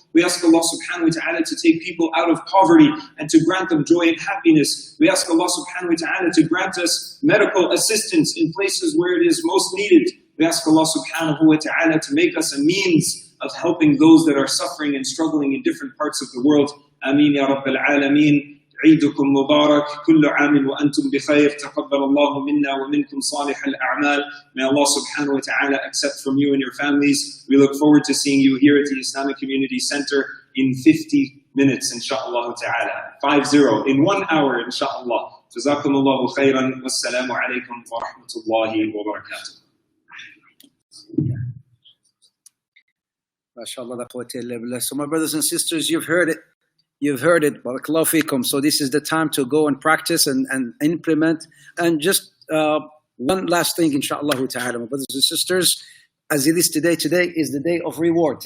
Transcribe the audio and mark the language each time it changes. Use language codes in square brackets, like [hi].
[en] We ask Allah subhanahu wa ta'ala to take people out of poverty and to grant them joy and happiness. We ask Allah subhanahu wa ta'ala to grant us medical assistance in places where it is most needed. We ask Allah subhanahu wa ta'ala to make us a means of helping those that are suffering and struggling in different parts of the world. Ameen ya Rabbal Alameen. [ar] عيدكم مبارك كل عام وأنتم بخير تقبل الله منا ومنكم صالح الأعمال. [en] May Allah subhanahu wa ta'ala accept from you and your families. We look forward to seeing you here at the Islamic Community Center in 50 minutes, inshaAllah ta'ala. 50, in 1 hour, inshaAllah. [ar] جزاكم الله خيرا والسلام عليكم ورحمة الله وبركاته. [en] MashaAllah, la quwwata illa billah. So my brothers and sisters, you've heard it. You've heard it. [ar] Barakallahu feekum. [en] So this is the time to go and practice and implement. And just one last thing, inshaAllah ta'ala, my brothers and sisters, as it is today is the day of reward.